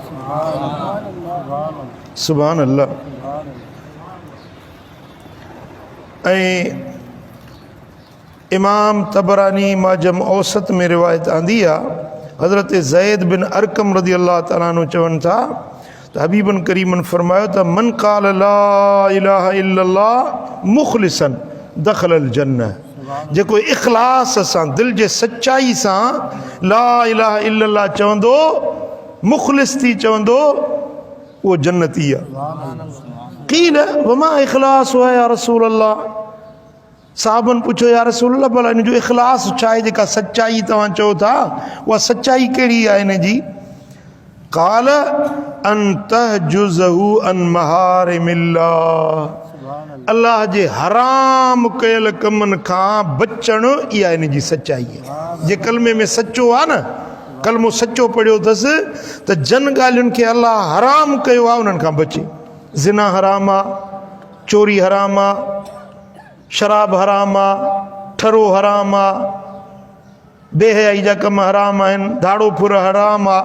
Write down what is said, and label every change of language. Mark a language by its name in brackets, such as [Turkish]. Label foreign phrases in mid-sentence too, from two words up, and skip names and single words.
[Arabic] سبحان الله. [Sindhi] ऐं इमाम तबरानी माजम औसत में रिवायत आंदी आहे, हज़रत ज़ैद बिन अरकम [Arabic] رضي الله تعالى عنه [Sindhi] चवनि था त हबीबन करीमन फरमायो त [Arabic] من قال لا إله إلا الله مخلصا دخل الجنة. [Sindhi] जेको इख़लास सां दिल जे सच्चाई सां [Arabic] لا إله إلا الله [Sindhi] चवंदो, मुख़लिस थी चवंदो, उहो जन्नती आहे। [Arabic] قيل وما إخلاص هو يا رسول الله. [Sindhi] साहबनि पुछो [Arabic] يا رسول الله [Sindhi] भला इन जो इख़लास छा आहे, जेका सच्चाई तव्हां चओ था, उहा सच्चाई कहिड़ी आहे इन जी? [Arabic] قال أن تحجزه عن محارم الله, [Sindhi] अल्लाह जे हराम कयल कमनि खां बचण, इहा इन जी सच्चाई आहे। जे कलमे में सचो आहे न, कलमो सचो पढ़ियो अथसि त जन ॻाल्हियुनि खे अल्लाह हराम कयो आहे उन्हनि खां बचे। ज़िना हराम आहे, चोरी हराम आहे, शराब हराम आहे, ठरो हराम आहे, बेहयाई जा कम हराम आहिनि, दाड़ो फुर हराम आहे।